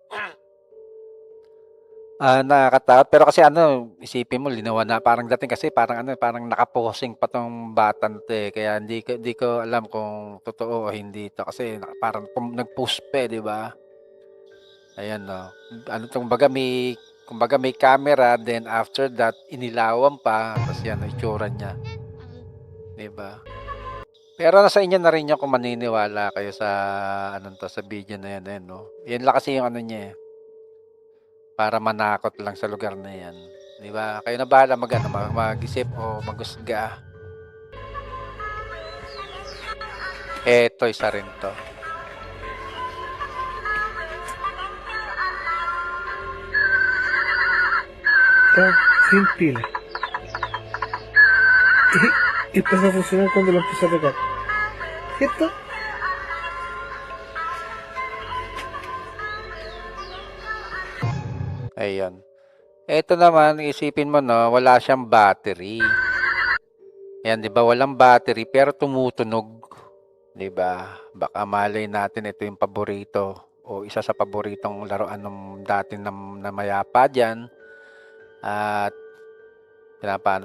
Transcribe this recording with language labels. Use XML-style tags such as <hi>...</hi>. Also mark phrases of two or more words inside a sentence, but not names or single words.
<tl>Nakakatakot. Pero kasi isipin mo, linawan na. Parang dating kasi parang nakaposing pa tong batan to eh. Kaya hindi ko alam kung totoo o hindi to. Kasi parang nag-post pa di ba? Ayan, no. Kumbaga may camera,</tl> <en>then after that,</en> <tl>inilawan pa. Tapos yan, itsura niya. Di ba? Pero nasa inyo na rin yung kung maniniwala kayo sa sa video na yan, no. Yan lang kasi yung niya eh. Para manakot lang sa lugar na yan. Di ba? Kayo na bahala mag-isip o maghusga. Eto, isa rin to.</tl> <es>Sin pila. Y empezó a funcionar cuando lo empecé a tocar. ¿Cierto?</es> <tl>Ayun. Ito naman, isipin mo no, wala siyang battery. Yan, 'di ba? Walang battery pero tumutunog. 'Di ba? Baka malay natin ito yung paborito o isa sa paboritong laruan ng dati na mayapa diyan at pinapaano.</tl>